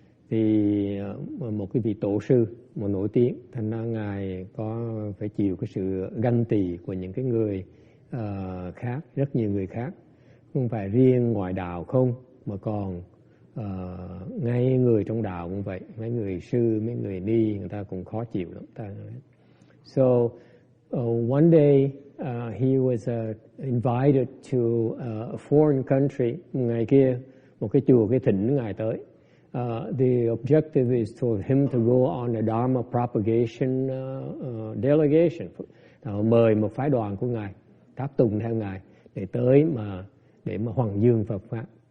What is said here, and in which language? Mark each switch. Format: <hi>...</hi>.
<vi>Thì một cái vị tổ sư mà nổi tiếng, thành ra ngài có phải chịu cái sự ganh tị của những cái người khác, rất nhiều người khác, không phải riêng ngoài đạo không, mà còn ngay người trong đạo cũng vậy, mấy người sư, mấy người ni, người ta cũng khó chịu lắm.</vi> <en>So one day he was invited to a foreign country.</en> <vi>Ngày kia một cái chùa, cái thỉnh ngài tới.</vi> <en>The objective is for him to go on a Dharma propagation delegation.</en> <vi>Mời một phái đoàn của ngài tháp tùng theo ngài để tới để mà hoằng dương Phật pháp.</vi>